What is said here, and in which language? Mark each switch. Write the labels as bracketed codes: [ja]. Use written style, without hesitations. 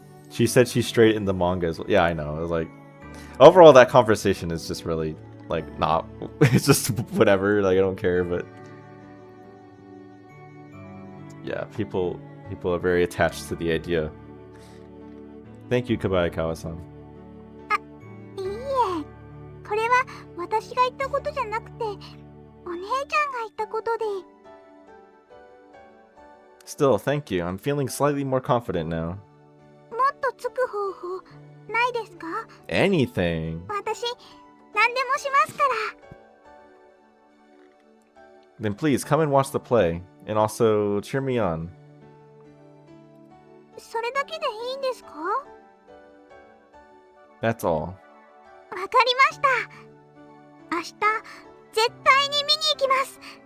[en] She said she's straight in the mangas. Yeah, I know. It was like, overall that conversation is just really like not. It's just whatever. Like I don't care, but yeah, people are very attached to the idea. Thank you, Kabayakawa-san. [ja] いいえ、これは私が言ったことじゃなくて、お姉ちゃんが言ったことで。 [en] Still, thank you. I'm feeling slightly more confident now. [ja] もっとつく方法ないですか？ [en] Anything. [ja] 私何でもしますから。 [en] Then please come and watch the play, and also cheer me on. [ja] それだけでいいんですか？ [en] That's all. [ja] わかりました。明日絶対に見に行きます。